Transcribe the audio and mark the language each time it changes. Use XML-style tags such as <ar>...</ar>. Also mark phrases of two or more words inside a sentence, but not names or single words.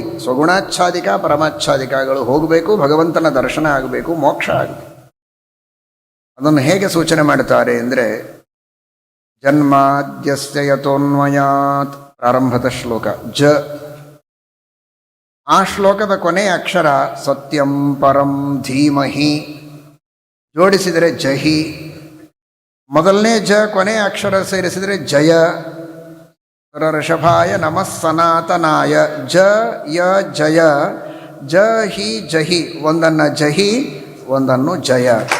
<kn>ಸ್ವಗುಣಾಚ್ಛಾದಿಕ ಪರಮಾಚ್ಛಾದಿಕಗಳು ಹೋಗಬೇಕು, ಭಗವಂತನ ದರ್ಶನ ಆಗಬೇಕು, ಮೋಕ್ಷ ಆಗಬೇಕು. ಅದನ್ನು ಹೇಗೆ ಸೂಚನೆ ಮಾಡುತ್ತಾರೆ ಅಂದರೆ,</kn> <sa>ಜನ್ಮಾದ್ಯಸ್ಯ ಯತೋನ್ವಯಾತ್,</sa> <kn>ಪ್ರಾರಂಭದ ಶ್ಲೋಕ. ಜ ಆ ಶ್ಲೋಕದ ಕೊನೆಯ ಅಕ್ಷರ</kn> <sa>ಸತ್ಯಂ ಪರಂ ಧೀಮಹಿ,</sa> <kn>ಜೋಡಿಸಿದರೆ ಜಹಿ. ಮೊದಲನೇ ಜ ಕೊನೆಯ ಅಕ್ಷರ ಸೇರಿಸಿದರೆ ಜಯ.</kn> <sa>ಋಷಭಾಯ ನಮಃ ಸನಾತನಾಯ.</sa> <kn>ಜ ಯ ಜಯ, ಜ ಹಿ ಜಹಿ, ಒಂದನ್ನು ಜಹಿ ಒಂದನ್ನು ಜಯ.</kn>